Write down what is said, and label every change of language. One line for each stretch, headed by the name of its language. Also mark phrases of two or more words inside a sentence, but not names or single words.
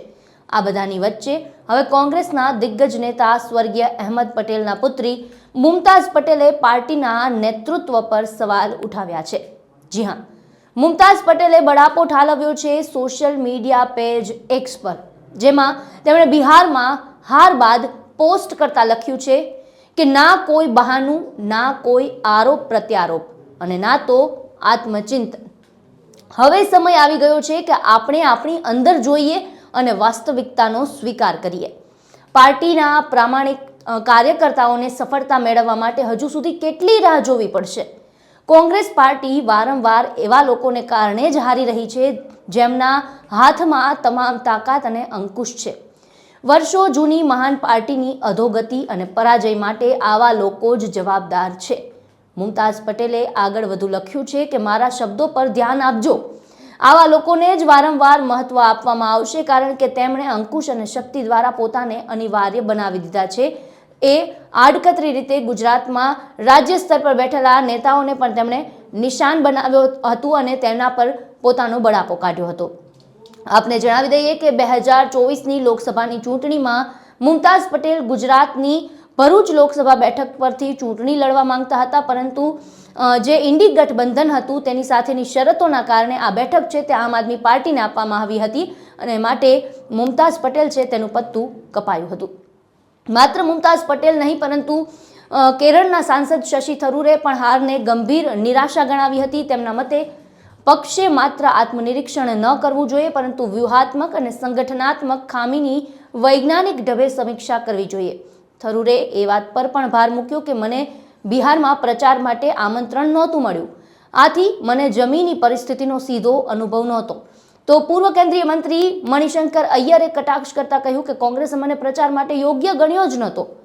Gujarati: આ બધાની વચ્ચે હવે કોંગ્રેસના દિગ્ગજ નેતા સ્વર્ગીય અહેમદ પટેલના પુત્રી મુમતાઝ પટેલે પાર્ટીના નેતૃત્વ પર સવાલ ઉઠાવ્યા છે। જી હા, મુમતાઝ પટેલે બળાપો ઠાલવ્યો છે સોશિયલ મીડિયા પેજ એક્સ પર, જેમાં તેમણે બિહારમાં હાર બાદ પોસ્ટ કરતા લખ્યુ છે કિ ના કોઈ બહાનૂ, ના કોઈ આરોપ પ્રત્યારોપ અને ના તો આત્મચિંતન। હવે સમય આવી ગયો છે કિ આપણે આપણી અંદર જોઈએ અને વાસ્તવિકતાનો સ્વીકાર કરીએ। પાર્ટીના પ્રામાણિક કાર્યકર્તાઓને સફળતા મેળવવા માટે હજૂ સુધી કેટલી રાહ જોવી પડશે। કોંગ્રેસ પાર્ટી વારંવાર એવા લોકોને કારણે જ હારી રહી છે જેમના હાથમાં તમામ તાકાત અને અંકુશ છે। વર્ષો જૂની મહાન પાર્ટીની અધોગતિ અને પરાજય માટે આવા લોકો જ જવાબદાર છે। મુમતાજ પટેલે આગળ વધુ લખ્યુ છે કિ મારા શબ્દોં પર ધ્યાન આપજો। આવા લોકોને જ વારંવાર મહત્વ આપવામાં આવશે, કારણ કે તેમણે અંકુશ અને શક્તિ દ્વારા પોતાને અનિવાર્ય બનાવી દીધા છે। એ આડકતરી રીતે ગુજરાતમાં રાજ્ય સ્તર પર બૈઠેલા નેતાઓને પણ તેમણે નિશાન બનાવ્યો હતું અને તેના પર પોતાનો બળાપો કાઢ્યો હતો। આપને જણાવી दઈએ કે 2024ની લોકસભાની ચૂંટણીમાં મુમતાઝ પટેલ ગુજરાતની ભરૂચ લોકસભા બેઠક પરથી ચૂંટણી લડવા માંગતા હતા, પરંતુ જે ઇન્ડી ગઠબંધન હતું તેની સાથેની શરતોના કારણે આ બેઠક છે તે આમ આદમી પાર્ટીને આપવામાં આવી હતી અને માટે મુમતાઝ પટેલ છે તેનું પત્તું કપાયું હતું। માત્ર મુમતાઝ પટેલ નહીં, પરંતુ કેરળના સાંસદ શશી થરૂરે પણ હારને ગંભીર નિરાશા ગણાવી હતી। તેમના મતે પક્ષે માત્ર આત્મનિરીક્ષણ ન કરવૂ જોઈએ, પરંતુ વ્યૂહાત્મક ઔર સંગઠનાત્મક ખામીની વૈજ્ઞાનિક ઢબે સમીક્ષા કરવી જોઈએ। થરૂરે એ વાત પર પણ ભાર મૂક્યો કિ મને બિહારમાં પ્રચાર માટે આમંત્રણ નહોતું મળ્યું, આથી મને જમીની પરિસ્થિતિનો સીધો અનુભવ નહોતો। તો પૂર્વ કેંદ્રીય મંત્રી મણિશંકર અય્યરે કટાક્ષ કરતા કહ્યું કિ કોંગ્રેસે મને પ્રચાર માટે યોગ્ય ગણ્યો જ નહોતો।